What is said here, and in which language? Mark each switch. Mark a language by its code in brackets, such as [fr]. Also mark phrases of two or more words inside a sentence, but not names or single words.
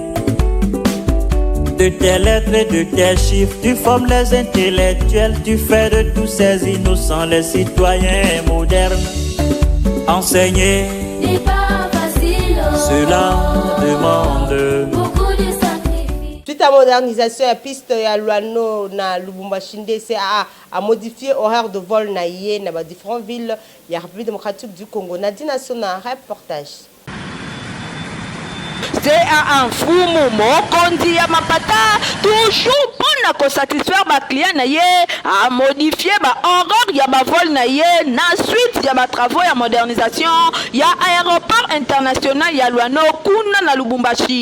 [fr] De tes lettres et de tes chiffres, tu formes les intellectuels, tu fais de tous ces innocents les citoyens modernes. Enseigner N'est pas facile, oh. Cela demande beaucoup de sacrifices. Suite à modernisation [ln] ya piste ya Luano na Lubumbashi CAA [fr] a modifié horaire de vol [ln] na yé na ba [fr] différentes villes [ln] ya République démocratique du Congo. Nadina Sona reportage. CAA mfumu mokonzi ya mapata toujours pona ko satisfaire ba client na ye a modifier ba horaire ya ba vol na ye na suite ya ba travaux ya modernisation ya [fr] aéroport international [ln] ya Luano kuna na Lubumbashi.